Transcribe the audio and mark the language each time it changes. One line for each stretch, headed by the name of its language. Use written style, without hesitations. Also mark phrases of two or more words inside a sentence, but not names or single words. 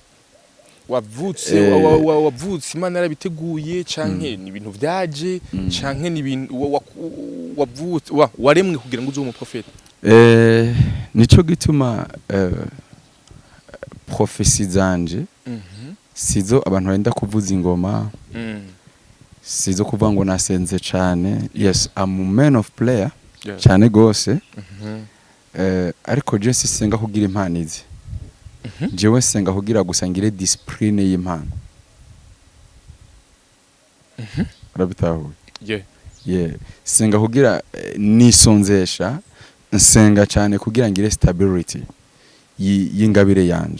Rundi: Wavutse Imana yarabiteguye canke ni ibintu vyaje canke ni ibintu wavutse waremwe kugira ngo uze umuprofete? Nico gituma profesi zanje sizo abantu benda kuvuza ingoma, sizo kuvuga ngo nasenze cane.
English: Yes, I'm a man of prayer
Rundi: cane gose, ariko je sisenga kugira impano izi. Jewe senga kugira gusa ngire discipline y'impano. Urabitahuye? Yeah. Senga kugira nisonzesha, nsenga cane kugira ngire stability y'ingabire yanje.